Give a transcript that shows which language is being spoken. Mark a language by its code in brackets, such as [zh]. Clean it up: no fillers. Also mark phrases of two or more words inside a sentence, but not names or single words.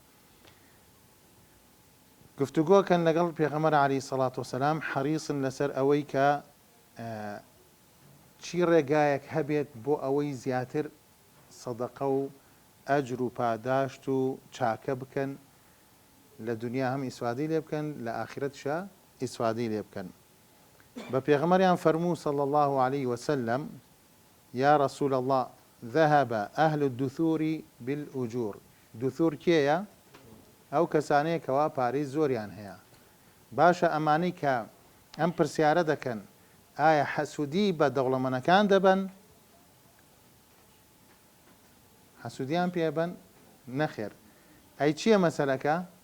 [ckb] گفتوگۆکەن لەگەڵ پێغەمبەر [ar] عەلەیهی سەڵات وسەلام، [ckb] حەریصن لەسەر ئەوەی کە چی ڕێگایەک هەبێت بۆ ئەوەی زیاتر سەدەقە و ئەجر و پاداشت و چاکە بکەن، لە دنیا هەم ئیسفادەی لێ بکەن، لە ئاخرەتشە ئیسفادەی لێ بکەن. بە پێغەمبەریان فەرموو [ar] صلی الله عليه وسلم يا رسول الله ذهب أهل الدثور بالأجور. [ckb] دثور کێیە؟ ئەو کەسانەیە کەوا پارەی زۆریان هەیە. باشە ئەمانەی کە ئەم پرسیارە دەکەن ئایا حەسوودی بە دەوڵەمەندەکان دەبن؟ حەسوودیان پێبن؟ نەخێر. ئەی چییە مەسەلەکە؟